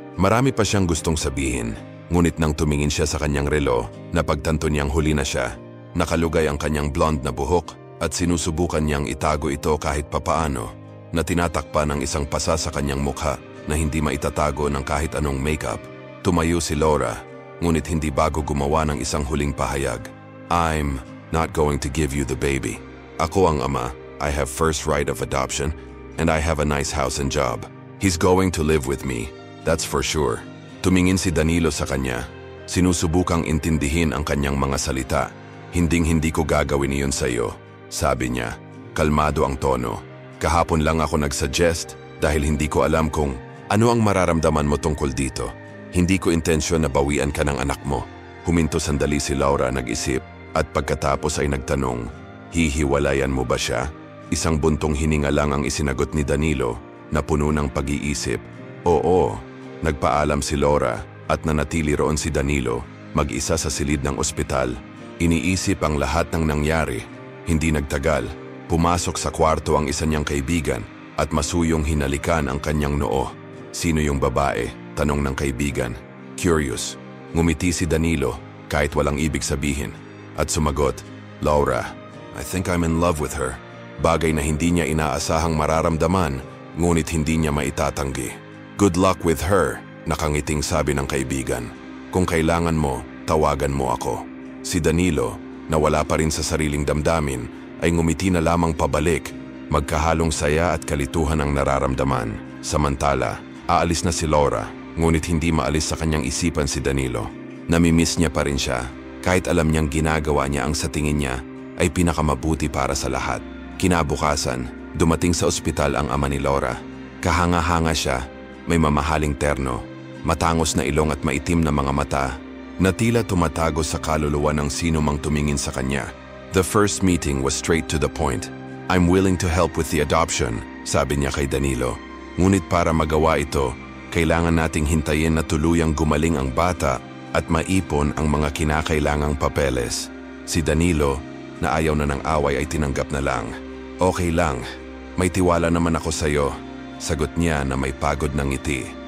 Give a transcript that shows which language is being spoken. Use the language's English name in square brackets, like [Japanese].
[Filipino] Marami pa siyang gustong sabihin, ngunit nang tumingin siya sa kanyang relo, napagtanto niyang huli na siya. Nakalugay ang kanyang blonde na buhok at sinusubukan niyang itago ito kahit papaano, na tinatakpan ng isang pasa sa kanyang mukha na hindi maitatago ng kahit anong makeup. Tumayo si Laura, ngunit hindi bago gumawa ng isang huling pahayag. [English] "I'm not going to give you the baby. [Filipino] Ako ang ama. [English] I have first right of adoption, and I have a nice house and job. He's going to live with me. That's for sure." [Filipino] Tumingin si Danilo sa kanya. Sinusubukang intindihin ang kanyang mga salita. "Hinding-hindi ko gagawin iyon sa iyo," sabi niya. Kalmado ang tono. "Kahapon lang ako nag-suggest dahil hindi ko alam kung ano ang mararamdaman mo tungkol dito. Hindi ko intensyon na bawian ka ng anak mo." Huminto sandali si Laura, nag-isip, at pagkatapos ay nagtanong, "Hihiwalayan mo ba siya?" Isang buntong hininga lang ang isinagot ni Danilo na puno ng pag-iisip. "Oo." Nagpaalam si Laura at nanatili roon si Danilo, mag-isa sa silid ng ospital. Iniisip ang lahat ng nangyari. Hindi nagtagal, pumasok sa kwarto ang isa niyang kaibigan at masuyong hinalikan ang kanyang noo. "Sino yung babae?" tanong ng kaibigan. Curious. Ngumiti si Danilo kahit walang ibig sabihin at sumagot, "Laura, [English] I think I'm in love with her." [Filipino] Bagay na hindi niya inaasahang mararamdaman, ngunit hindi niya maitatanggi. [English] "Good luck with her," [Filipino] nakangiting sabi ng kaibigan. "Kung kailangan mo, tawagan mo ako." Si Danilo, na wala pa rin sa sariling damdamin, ay ngumiti na lamang pabalik. Magkahalong saya at kalituhan ang nararamdaman. Samantala, aalis na si Laura, ngunit hindi maalis sa kanyang isipan si Danilo. Namimiss niya pa rin siya, kahit alam niyang ginagawa niya ang sa tingin niya ay pinakamabuti para sa lahat. Kinabukasan, dumating sa ospital ang ama ni Laura. Kahanga-hanga siya, may mamahaling terno, matangos na ilong at maitim na mga mata, na tila tumatago sa kaluluwa ng sino mang tumingin sa kanya. [English] The first meeting was straight to the point. "I'm willing to help with the adoption," [Filipino] sabi niya kay Danilo. Ngunit para magawa ito, kailangan nating hintayin na tuluyang gumaling ang bata at maipon ang mga kinakailangang papeles. Si Danilo, na ayaw na ng away, ay tinanggap na lang. "Okay lang, may tiwala naman ako sa iyo," sagot niya na may pagod ng ngiti.